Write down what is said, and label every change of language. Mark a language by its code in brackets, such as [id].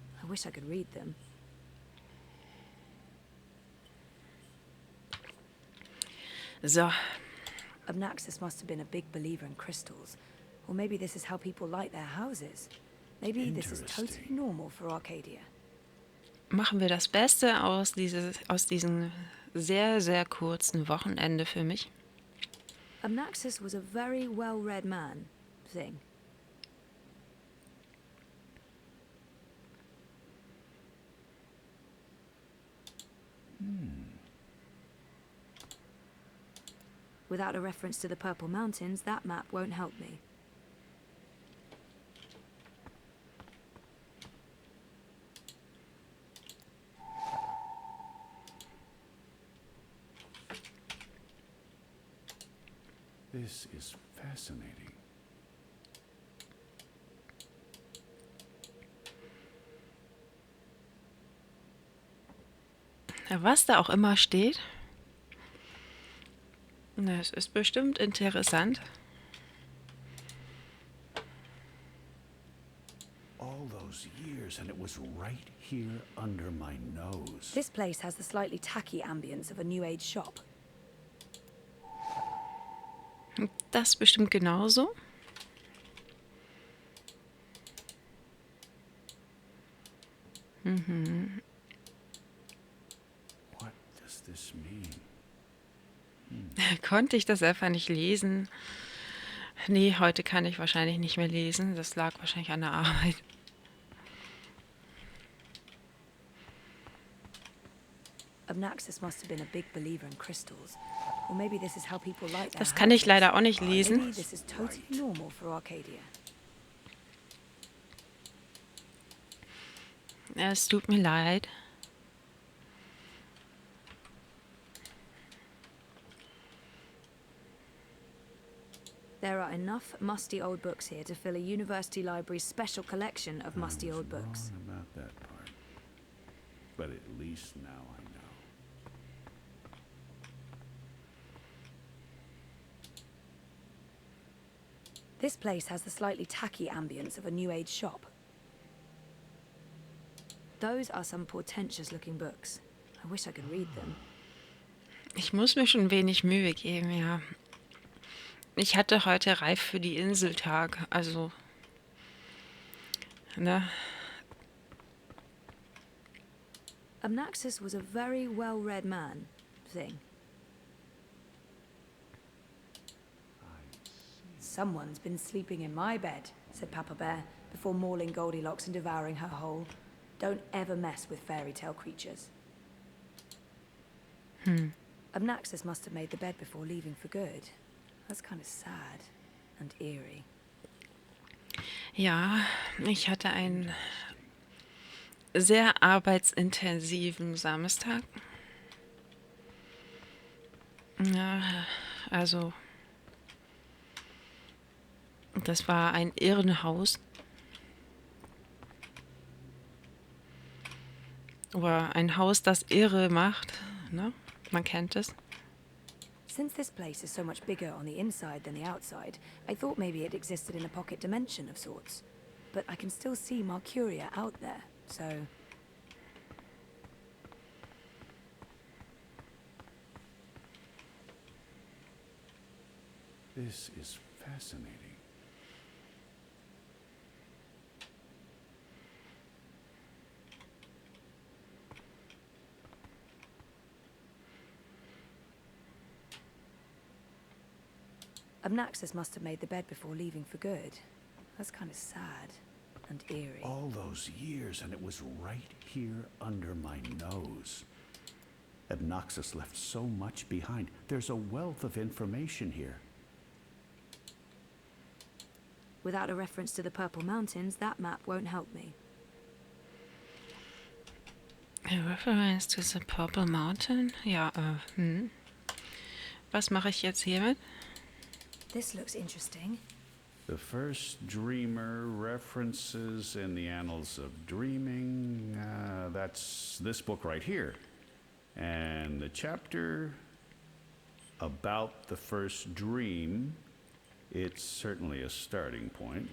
[en] I wish I could read them. So, Obnaxis must have been a big believer in crystals. Or maybe this is how people light their houses. Maybe this is totally normal for Arcadia. [de] machen wir das Beste aus diesem sehr, sehr kurzen Wochenende für mich. [en] Obnaxis was a very well-read man, thing. Without a reference to the Purple Mountains, that map won't help me. This is fascinating. [de] Was da auch immer steht. Das ist bestimmt interessant. [en] All those years and it was right here under my nose. This place has the slightly tacky ambience of a New Age shop. [de] Das bestimmt genauso. [en] What does this mean? [de] Konnte ich das einfach nicht lesen? Nee, heute kann ich wahrscheinlich nicht mehr lesen. Das lag wahrscheinlich an der Arbeit. [en] Obnaxis must have been a big believer in crystals. Or maybe this is how people like their [de] Das kann ich [en] houses. [de] leider auch nicht [en] Maybe [de] lesen. [en] this is totally normal for Arcadia. [de] Es tut mir leid. [en] There are enough musty old books here to fill a university library's special collection of musty old books. Wrong about that part. But at least now I know. This place has the slightly tacky ambience of a New Age shop. Those are some portentous-looking books. I wish I could read them. [de] Ich muss mir schon ein wenig Mühe geben, ja. Ich hatte heute Reif für die Inseltag, also, ne? [en] Obnaxis was a very well-read man, thing. Someone's been sleeping in my bed, said Papa Bear, before mauling Goldilocks and devouring her whole. Don't ever mess with fairy tale creatures. Obnaxis must have made the bed before leaving for good. That's kind of sad and eerie. [de] Ja, ich hatte einen sehr arbeitsintensiven Samstag. Ja, also, das war ein Irrenhaus. Oder ein Haus, das irre macht, ne? Man kennt es. [en] Since this place is so much bigger on the inside than the outside, I thought maybe it existed in a pocket dimension of sorts. But I can still see Mercuria out there, so... This is fascinating. Obnaxis must have made the bed before leaving for good. That's kind of sad and eerie. All those years and it was right here under my nose. Obnaxis left so much behind. There's a wealth of information here. Without a reference to the Purple Mountains, that map won't help me. A reference to the Purple Mountain? [de] Ja, Was mache ich jetzt hiermit? [en] This looks interesting. The first dreamer references in the annals of dreaming. That's this book right here. And the chapter about the first dream, it's certainly a starting point.